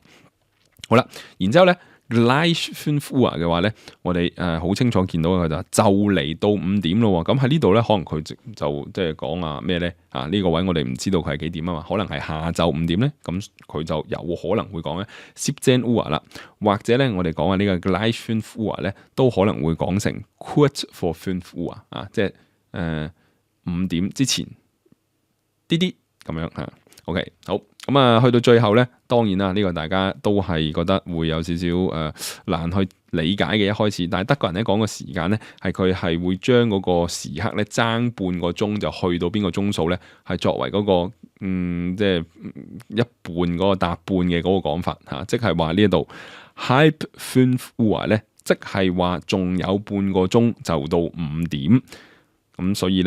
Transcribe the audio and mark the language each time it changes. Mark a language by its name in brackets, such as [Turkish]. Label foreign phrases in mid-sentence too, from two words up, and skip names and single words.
[Cantonese] 好啦，然之後咧。 [German] gleich 5 Uhr [Cantonese] 嘅話咧，我哋好清楚見到佢就嚟到5點咯。咁喺呢度咧，可能佢就即係講咩咧？呢個位我哋唔知道佢係幾點啊嘛，可能係下晝5點咧，咁佢就有可能會講咧17 Uhr啦，或者咧我哋講呢個 [German] gleich 5 Uhr [Cantonese] 咧，都可能會講成 [German] kurz vor 5 Uhr [Cantonese] 即係5點之前啲啲咁樣嚇。OK， 好。咁去到最後咧，當然啦，呢個大家都係覺得會有少少難去理解嘅一開始，但係德國人咧講個時間咧，係佢係會將嗰個時刻咧爭半個鐘就去到邊個鐘數咧，係作為嗰個即係一半嗰個搭半嘅嗰個講法嚇，即係話呢一度 [German] halb 5 Uhr [Cantonese] 咧，即係話仲有半個鐘就到5點，咁所以咧。